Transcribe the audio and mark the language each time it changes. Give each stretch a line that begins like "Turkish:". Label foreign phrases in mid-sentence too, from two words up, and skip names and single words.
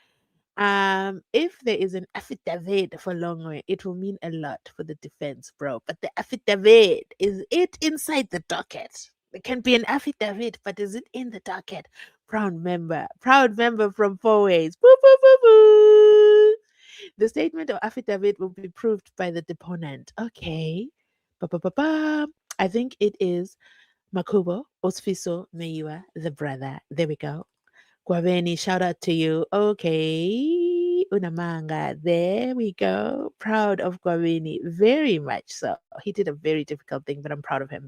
English: If there is an affidavit for Longway, it will mean a lot for the defense, bro. But the affidavit, is it inside the docket? There can be an affidavit, but is it in the docket? Proud member from Fourways. Boo, boo, boo, boo. The statement or affidavit will be proved by the deponent. Okay. Ba-ba-ba-ba. I think it is Makubo Osfiso Meyiwa, the brother. There we go. Gwabeni, shout out to you. Okay. Unamanga. There we go. Proud of Gwabeni. Very much so. He did a very difficult thing, but I'm proud of him.